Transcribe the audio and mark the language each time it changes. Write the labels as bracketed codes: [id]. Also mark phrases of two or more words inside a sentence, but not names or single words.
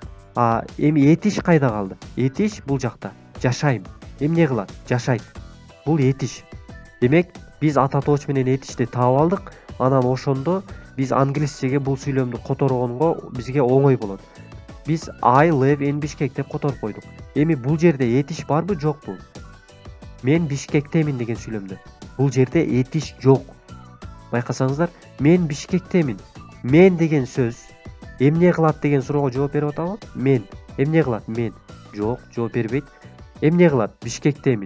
[ky] Эми этиш кайда калды? Этиш бул жакта. Жашайм. Эмне кылат? Жашайт. Бул этиш. Демек, биз ата тооч менен этишти таап алдык. Анан ошондо биз англисчеге бул сүйлөмдү которгонго бизге оңой болот. Биз [en] I live in Bishkek [ky] деп которуп койдук. Эми бул жерде этиш барбы, жокпу? Мен Бишкектемин деген сүйлөмдө. Бул жерде этиш жок. Байкасаңыздар, мен Бишкектемин. Мен деген сөз эмне кылат деген суроого жооп берип атабы? Мен. Эмне кылат? Мен. Жок, жооп бербейт. Эмне кылат? Бишкектемин.